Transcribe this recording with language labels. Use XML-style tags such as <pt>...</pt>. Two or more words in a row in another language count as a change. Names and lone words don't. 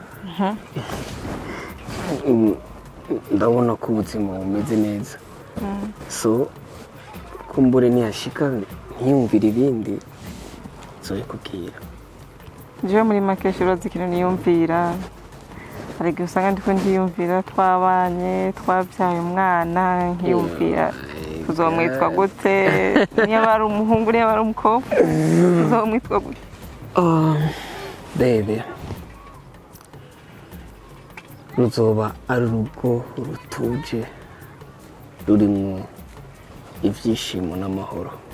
<rn>Ndabona ko ubuzima bumeze neza, so kumbure niyashika ntiyumvira ibindi nzobikubwira. Jewe muri make urazi ikintu niyumvira, hari igihe usanga ndiko ndiyumvira twabanye twabyaye umwana, nkiyumvira tuzomwitwa gute, niba ari umuhungu niba ari umukobwa tuzomwitwa gute. Bebe ruzoba ari urugo rutuje rurimwo ibyishimo n'amahoro.</rn>